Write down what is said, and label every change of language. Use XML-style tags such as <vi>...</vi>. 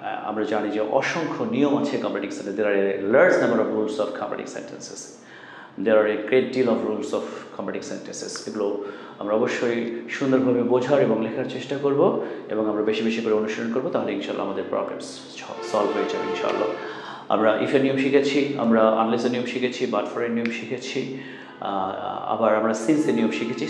<bn>আমরা জানি যে অসংখ্য নিয়ম আছে complex sentence.</bn> <en>There are a large number of rules of complex sentences. There are a great deal of rules of complex sentences.</en> <bn>এগুলো আমরা অবশ্যই সুন্দরভাবে বোঝার এবং লেখার চেষ্টা করব এবং আমরা বেশি বেশি করে অনুসরণ করব, তাহলে ইনশাআল্লাহ আমাদের প্রবলেমস সলভ হয়ে যাবে ইনশাআল্লাহ। আমরা ইফের নিয়ম শিখেছি, আমরা আনলেসের নিয়ম শিখেছি, বাট ফরের নিয়ম শিখেছি, আবার আমরা সিন্সের নিয়ম শিখেছি।</bn>